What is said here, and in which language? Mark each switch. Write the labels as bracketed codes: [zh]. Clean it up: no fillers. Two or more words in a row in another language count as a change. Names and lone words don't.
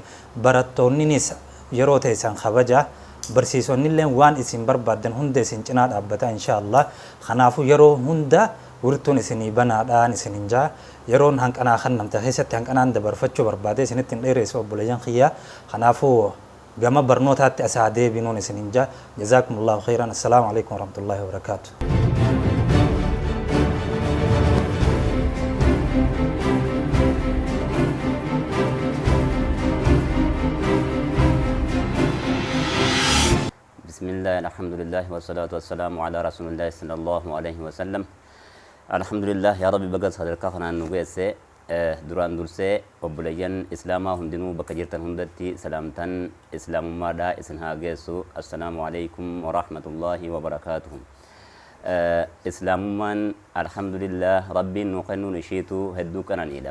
[om] Barattoonnis yeroo teessan kabaja barsiisonnillee waan isin barbaaddan hunda isin cinaa dhaabbata inshaallah. Kanaafuu yeroo hunda wurtuun isinii banaadhaan isin jaa yeroon hanqanaa kan namta keessatti hanqanaan dabarfachuu barbaade isinitti hin dheeressu obboleeyyan kiyya. Kanaafuu gama barnootaatti asaa deebinuun isinin jaa. [ar] جزاكم الله خيرا السلام عليكم ورحمة الله وبركاته. بسم الله الحمد لله والصلاة والسلام على رسول الله صلى الله عليه وسلم. [om] Alhamdulillah, [ar] يا رب [om] baga sadarkaa kanaan nu geesse. Duraan dursee obboleeyyan islaamaa hundinuu bakka jirtan hundatti salaamtan islaamummaadhaa isin haa geessu. [ar] السلام عليكم ورحمة الله وبركاته. [om] Islaamummaan alhamdulillah rabbiin nu kennuun ishiitu hedduu qananiidha.